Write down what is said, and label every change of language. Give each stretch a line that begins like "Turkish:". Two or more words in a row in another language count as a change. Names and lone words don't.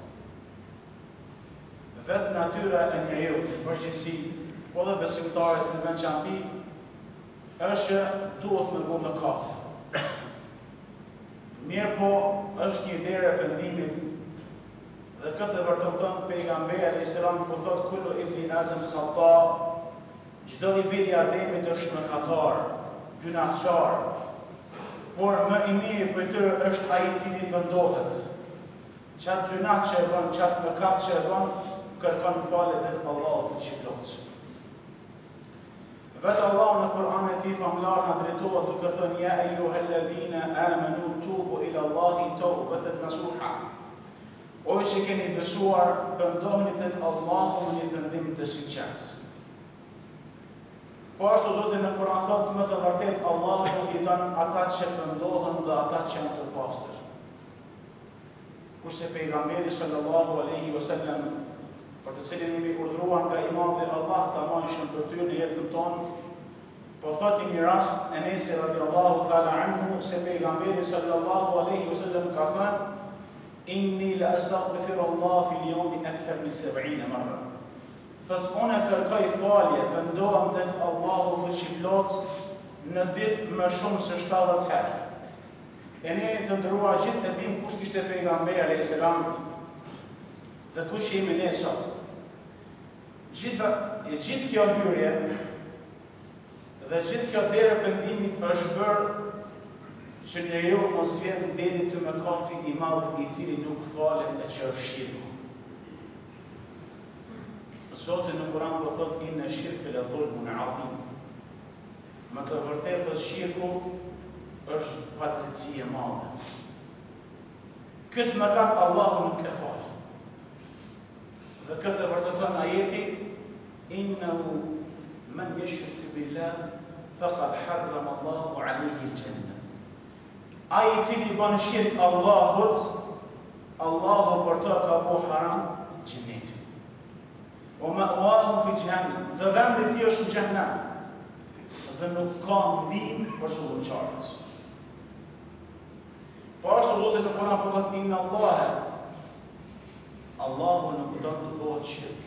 Albanian: Vetë natyra e njeriu në përgjithësi, po dhe besimtarët në veçanti, është që duhet me bëu mëkat. Mirë po, është një derë e pendimit dhe këtë vërteton pejgamberi
Arabic: عليه السلام
Albanian: ku thotë
Arabic: كل ابن آدم خطاء,
Albanian: çdo i biri i Ademit është mëkatar, gjunaqtar. Por më i mirë për të është ai i cili pendohet. Çat gjunaq që e bën, çat mëkat që e bën, kërkon falje tek Allahu fuqiplot. Vetë Allahu në Kur'an e tij famlar na drejtohet duke thënë
Arabic: يا أيها الذين آمنوا توبوا إلى الله توبة نصوحا.
Albanian: O që keni besuar, pëndohni tek Allahu në një pendim të sinqert. Po ashtu Zoti në Kur'an thotë më të vërtet Allahu i don ata që pëndohen dhe ata që janë të pastër. Kurse pejgamberi
Arabic: صلى الله عليه وسلم
Albanian: për të cilin jemi urdhëruar nga i madhi Allah ta marrë shëmbëtyr në jetën tonë, po thotë një rast Enes
Arabic: رضي الله تعالى عنه
Albanian: se pejgamberi
Arabic: صلى الله عليه وسلم
Albanian: ka thënë
Arabic: إني لأستغفر الله في اليوم أكثر من 70 مرة.
Albanian: Thot unë kërkoj falje, pendohem tek Allahu fuqiplot në ditë më shumë se 70 herë. E ne të ndërrua gjithë e dim kush kishte pejgamberi
Arabic: عليه السلام.
Albanian: dhe kush jemi ne sot. Gjithë kjo hyrje dhe gjithë kjo derë pendimit është bërë që njeriu mos vjen deri të mëkati i madh i cili nuk falet e që është shirku. Zoti në Kur'an po thotë
Arabic: إن الشرك لظلم عظيم.
Albanian: Më të vërtetë shirku është padrejtësi e madhe. Këtë mëkat Allahu nuk e fal. Dhe këtë vërteton ajeti
Arabic: إنه من يشرك بالله فقد حرم الله عليه الجنة.
Albanian: Ai i cili bën shirk Allahut, Allahu për të ka bu haram xhenetin.
Arabic: و مأواه في جهنم,
Albanian: dhe vendi i tij është në xhenem. Dhe nuk ka ndihmë për zullumçarët. Po ashtu Zoti në Kur'an po thotë
Arabic: إن الله
Albanian: nuk do të bëhet shirk.